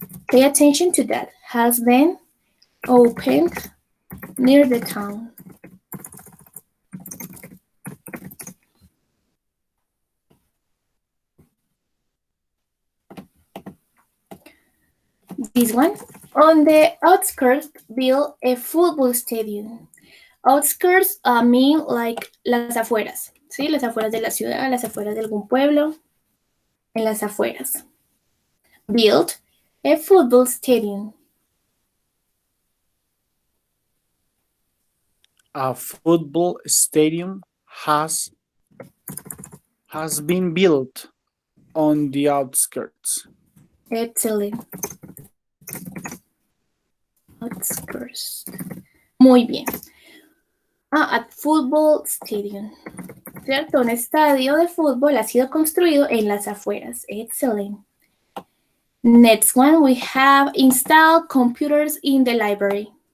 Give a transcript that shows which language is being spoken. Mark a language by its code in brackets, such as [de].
[en] Pay attention to that. Has been opened near the town. This one. On the outskirts, build a football stadium. Outskirts mean like [es] las afueras, ¿sí? Las afueras de la ciudad, las afueras de algún pueblo, en las afueras. [en] Build a football stadium. A football stadium has been built on the outskirts. Excellent. Outskirts. [es] Muy bien. [en] At football stadium. [es] ¿Cierto? Un estadio de fútbol ha sido construido en las afueras. [en] Excellent. Next one, we have installed computers in the library.